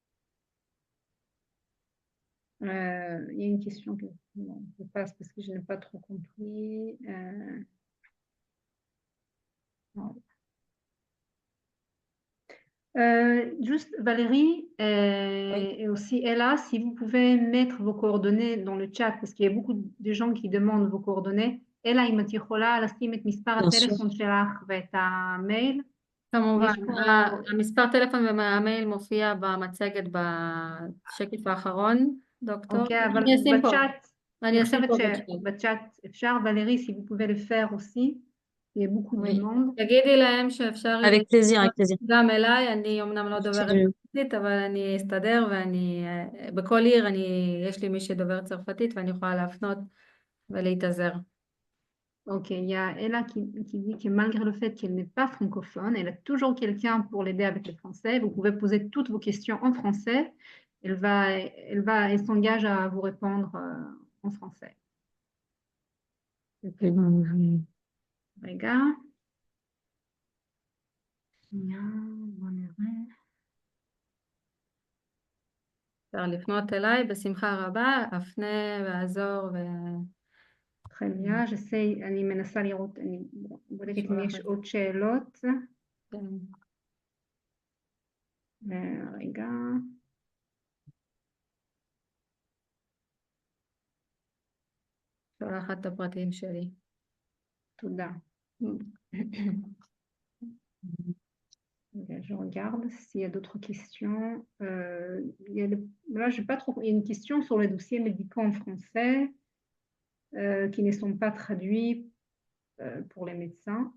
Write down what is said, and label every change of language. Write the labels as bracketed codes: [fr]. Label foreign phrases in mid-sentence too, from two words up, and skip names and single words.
[fr] Il y a une question que bon, je passe parce que je n'ai pas trop compris. Non. Juste Valérie Oui, et aussi Ella, si vous pouvez mettre vos coordonnées dans le chat, parce qu'il y a beaucoup de gens qui demandent vos coordonnées. [he] Ella, אם את יכולה לשים את מספר [fr] bien sûr. [he] הטלפון שלך ואת המייל. כמובן, מישהו- המספר טלפון והמייל מופיע במצגת בשקף האחרון, דוקטור. אוקיי, אבל אני אשים פה, בצ'אט, אני אני אשים חושבת פה בצ'אט. שבצ'אט אפשר, [fr] Valérie, si vous pouvez le faire aussi. Il y a beaucoup de Oui, demandes. [he] תגידי להם שאפשר [fr] avec plaisir, avec plaisir. [he] גם אליי, אני אמנם לא דוברת [fr] Je- [he] צרפתית, אבל אני אסתדר ואני, בכל עיר יש לי מי שדובר צרפתית ואני יכולה להפנות ולהתעזר. [fr] Ok, il y a Ella qui dit que malgré le fait qu'elle n'est pas francophone, elle a toujours quelqu'un pour l'aider avec le français. Vous pouvez poser toutes vos questions en français. Elle s'engage à vous répondre en français. [he] רגע. שנייה, בוא נראה. אפשר לפנות אליי בשמחה רבה, אפנה ואעזור [fr] très bien, j'essaye, [he] אני מנסה לראות, אני בודקת אם יש עוד שאלות. כן. רגע. שולחת את הפרטים שלי. תודה. [fr] Je regarde s'il y a d'autres questions. Là, j'ai pas trop. Il y a une question sur les dossiers médicaux en français qui ne sont pas traduits pour les médecins.